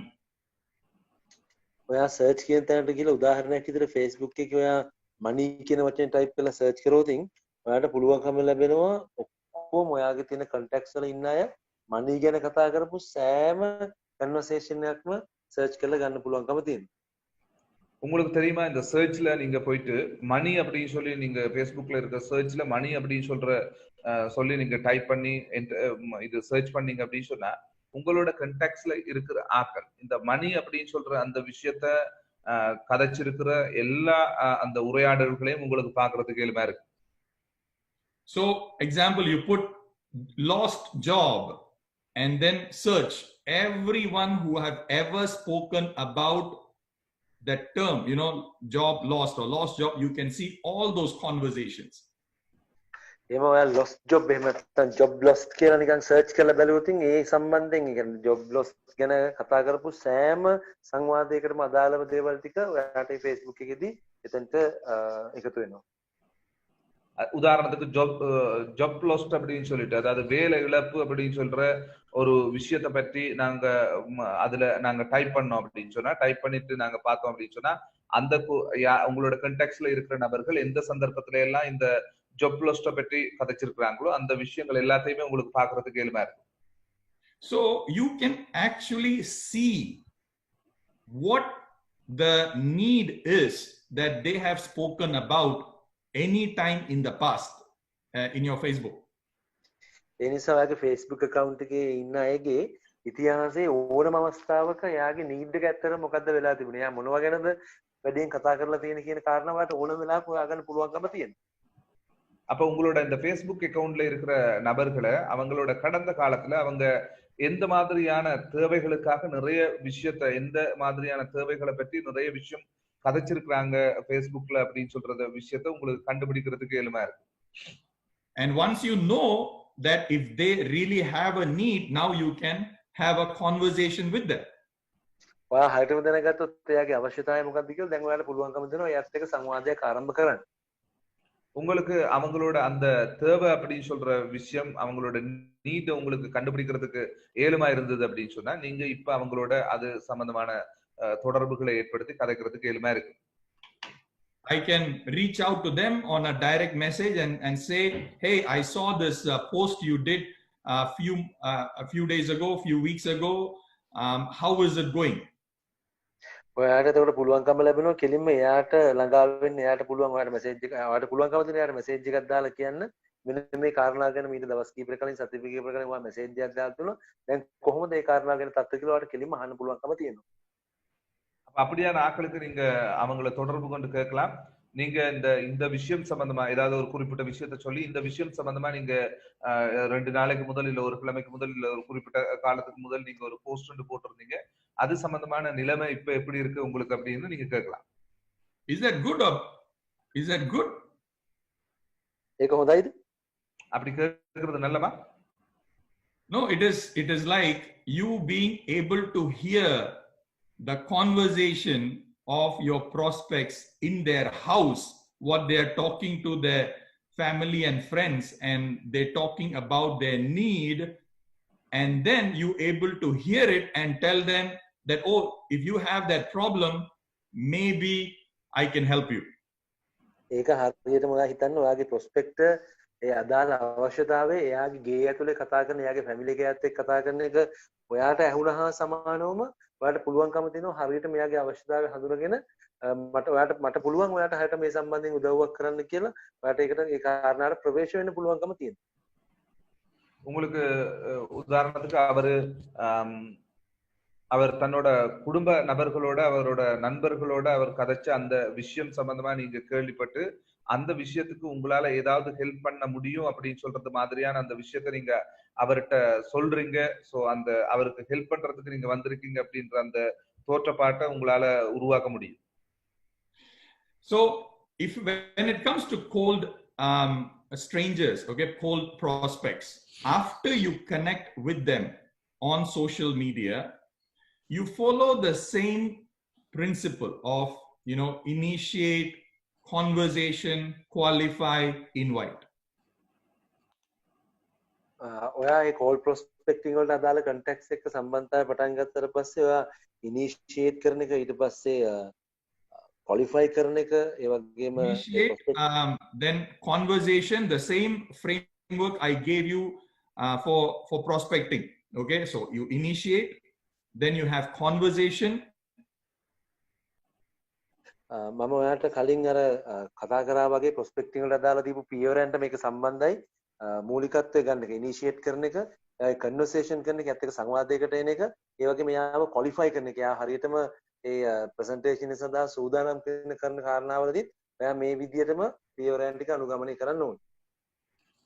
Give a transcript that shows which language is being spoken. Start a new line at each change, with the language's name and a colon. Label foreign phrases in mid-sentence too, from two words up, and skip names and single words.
Sinhala: ඔයා search කියන තැනට ගිහලා උදාහරණයක් විදිහට Facebook එකේ ඔයා money කියන වචනේ type කරලා search කරොත් ඔයාලට පුළුවන්කම ලැබෙනවා ඔක්කොම ඔයාගේ තියෙන contacts වල ඉන්න අය money ගැන කතා කරපු සෑම conversation එකක්ම search කරලා ගන්න පුළුවන්කම තියෙනවා.
Tamil: உங்களுக்கு தெரியுமா, இந்த சர்ச்ல நீங்க போயிட்டு மணி அப்படின்னு சொல்லி நீங்க Facebookல இருக்க சர்ச்ல மணி அப்படின்னு சொல்லி நீங்க டைப் பண்ணி இது சர்ச் பண்ணீங்க அப்படின்னு சொன்னா உங்களோட கண்டாக்ட்ஸ்ல இருக்கிற ஆக்கள் இந்த மணி அப்படின்னு சொல்ற அந்த விஷயத்த கதைச்சிருக்கிற எல்லா அந்த உரையாடல்களையும் உங்களுக்கு பாக்குறதுக்கு எளிமையா இருக்கு.
English: So example, you put lost job and then search everyone who have ever spoken about that term, job lost or lost job, you can see all those conversations.
Sinhala: එහෙම ඔයා
English: lost job
Sinhala: එහෙම නැත්නම්
English: job lost
Sinhala: කියලා නිකන් search කරලා බැලුවොත් ඒ සම්බන්ධයෙන් ඒ කියන්නේ
English: job lost
Sinhala: ගැන කතා කරපු සෑම සංවාදයකටම අදාළව දේවල් ටික ඔයාට Facebook එකේදී එතනට එකතු වෙනවා.
Tamil: உதாரணத்துக்கு
English: job lost
Tamil: அப்படின்னு சொல்லிட்டு, அதாவது வேலை இழப்பு அப்படின்னு சொல்ற ஒரு விஷயத்தை பற்றி அதுல நாங்க டைப் பண்ணோம் அப்படின்னு சொன்னா, டைப் பண்ணிட்டு நாங்க பார்த்தோம் அப்படின்னு சொன்னா, அந்த உங்களோட கண்டெக்ஸ்ட்ல இருக்கிற நபர்கள் எந்த சந்தர்ப்பத்தில எல்லாம் இந்த
English: job lost
Tamil: பற்றி கதைச்சிருக்காங்களோ அந்த விஷயங்கள் எல்லாத்தையுமே உங்களுக்கு பாக்குறதுக்கு எளிமையா இருக்கும்.
English: So you can actually see what the need is that they have spoken about any time in the past in your Facebook.
Sinhala: ඒ නිසා ඔයාගේ
English: Facebook account
Sinhala: එකේ ඉන්න අයගේ ඉතිහාසයේ ඕනම අවස්ථාවක එයාගේ need එක ඇත්තට මොකද්ද වෙලා තිබුණේ, එයා මොනවා ගැනද වැඩියෙන් කතා කරලා තියෙන කියන කාරණාවට ඕනම වෙලාවක හොයාගන්න පුළුවන්කම තියෙනවා.
Tamil: அப்ப உங்களோட இந்த
English: Facebook account
Tamil: இருக்கிற நபர்களை அவங்களோட கடந்த காலத்துல அவங்க எந்த மாதிரியான தேவைகளுக்காக நிறைய விஷயத்தை, எந்த மாதிரியான தேவைகளை பற்றி நிறைய விஷயம் கதைச்சிருக்காங்க Facebookல அப்படின்னு சொல்ற விஷயத்தை உங்களுக்கு கண்டுபிடிக்கிறதுக்கு எளிமையா இருக்கு.
English: And once you know that if they really have a need, now you can have a conversation with them.
Sinhala: ඔයා හරියටම දැනගත්තොත් එයාගේ අවශ්‍යතාවය මොකක්ද කියලා දැන් ඔයාලට පුළුවන්කම දෙනවා එයාත් එක්ක සංවාදයක් ආරම්භ කරන්න.
Tamil: உங்களுக்கு அவங்களோட அந்த தேவை அப்படின்னு சொல்ற விஷயம், அவங்களோட நீட் உங்களுக்கு கண்டுபிடிக்கிறதுக்கு ஏழுமா இருந்தது அப்படின்னு சொன்னா, நீங்க இப்ப அவங்களோட அது சம்பந்தமான தொடர்புகளை ஏற்படுத்தி கதைக்கிறதுக்கு ஏழுமா இருக்கு.
English: I can reach out to them on a direct message and say, hey, I saw this post you did a few days ago, few weeks ago. How is it going?
Sinhala: ඔයාට එතකොට පුළුවන්කම ලැබෙනවා කෙලින්ම එයාට ළඟා වෙන්න, එයාට පුළුවන් ඔයාට මැසේජ් එක, ඔයාට පුළුවන්කම දෙන එයාට මැසේජ් එකක් දාලා කියන්න මෙන්න මේ කාරණා ගැන මීට දවස් කීපයකට කලින් සතිය කීපයකට කලින් ඔයා මැසේජ් එකක් දාලා දුන්නා. දැන් කොහොමද මේ කාරණා ගැන තත්ත්වය කියලා ඔයාට කෙලින්ම අහන්න පුළුවන්කම තියෙනවා.
Tamil: அப்படியான ஆட்களுக்கு நீங்க அவங்களை தொடர்பு கொண்டு கேட்கலாம். நீங்க இந்த விஷயம் சம்பந்தமா ஏதாவது ஒரு குறிப்பிட்ட விஷயத்த சொல்லி, இந்த விஷயம் சம்பந்தமா நீங்க 2 நாளைக்கு முதல் இல்ல ஒரு கிழமைக்கு முதல் இல்ல ஒரு குறிப்பிட்ட காலத்துக்கு முதல் நீங்க ஒரு போஸ்ட் ஒன்று போட்டிருந்தீங்க, அது சம்பந்தமான நிலைமை இப்ப எப்படி இருக்கு உங்களுக்கு அப்படின்னு நீங்க கேட்கலாம்.
English: Is that good or is that good?
Sinhala: ඒක හොඳයිද?
Tamil: அப்படி கேட்கறது நல்லமா?
English: No, it is like you being able to hear the conversation of your prospects in their house, what they are talking to their family and friends, and they're talking about their need, and then you able to hear it and tell them that, oh, if you have that problem, maybe I can help you.
Sinhala: ඒක හරියටම ඔයා හිතන්න ඔයාගේ ප්‍රොස්පෙක්ට් ඒ අදාළ අවශ්‍යතාවය එයාගේ ගේ ඇතුලේ කතා කරන, එයාගේ ෆැමිලි එකත් එක්ක කතා කරන එක ඔයාට ඇහුණා සමානවම ඔයාට පුළුවන්කම තියෙනවා හරියට මෙයාගේ අවශ්‍යතාවය හඳුනගෙන මට පුළුවන් ඔයාට හරියට මේ සම්බන්ධයෙන් උදව්වක් කරන්න කියලා ඔයාට ඒකට ඒ කාරණාට ප්‍රවේශ වෙන්න පුළුවන්කම තියෙනවා.
Tamil: உங்களுக்கு உதாரணத்துக்கு அவர் தன்னோட குடும்ப நபர்களோட, அவரோட நண்பர்களோட அவர் கதைச்ச அந்த விஷயம் சம்பந்தமா நீங்க கேள்விப்பட்டு அந்த விஷயத்துக்கு உங்களால ஏதாவது ஹெல்ப் பண்ண முடியும் அப்படின்னு சொல்றது மாதிரியான அந்த விஷயத்த நீங்க அவர்கிட்ட சொல்றீங்க. சோ அந்த அவருக்கு ஹெல்ப் பண்றதுக்கு நீங்க வந்திருக்கீங்க அப்படின்ற அந்த தோற்றப்பாட்டை உங்களால உருவாக்க முடியும்.
English: So when it comes to cold strangers, okay, cold prospects, after you connect with them on social media, you follow the same principle of, initiate, conversation, qualify, invite.
Sinhala: ඔයා ඒ
English: cold prospecting
Sinhala: වලට අදාළ කන්ටැක්ට්ස් එක්ක සම්බන්ධතාවය පටන් ගත්තට පස්සේ ඔයා ඉනිෂියේට් කරන එක, ඊට පස්සේ qualify කරන එක, ඒ වගේම
English: then conversation, the same framework I gave you for prospecting. Okay, so you initiate, then you have conversation.
Sinhala: මම ඔයාට කලින් අර කතා කරා වගේ ප්‍රොස්පෙක්ටිං වලට අදාළ දීපු පියවරයන්ට මේක සම්බන්ධයි. මූලිකත්වය ගන්න එක, ඉනිෂියේට් කරන එක, කන්වර්සේෂන් කරන එක, ඇත්ත එක සංවාදයකට එන එක, ඒ වගේම යාව ක්වොලිෆයි කරන එක, යා හරියටම ඒ ප්‍රසන්ටේෂන් එක සඳහා සූදානම් කරන කාරණාවලදී ඔයා මේ විදිහටම පියවරයන් ටික අනුගමනය කරන්න ඕනේ.